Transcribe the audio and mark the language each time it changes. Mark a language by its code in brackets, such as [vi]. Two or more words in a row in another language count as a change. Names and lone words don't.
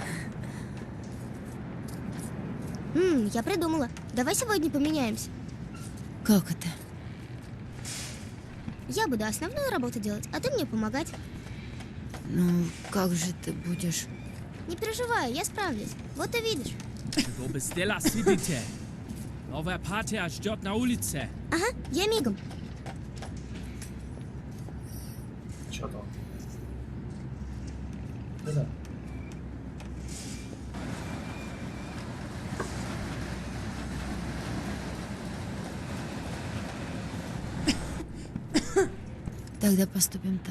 [ru] Я придумала. Давай сегодня поменяемся. Как это? Я буду основную работу делать, а ты мне помогать. Ну, как же ты будешь? Не переживай, я справлюсь. Вот увидишь. [de] Wo bist du, Svidite? [ru] Новая партия ждет на улице. Ага, я мигом. Что там? Да. Тогда поступим так.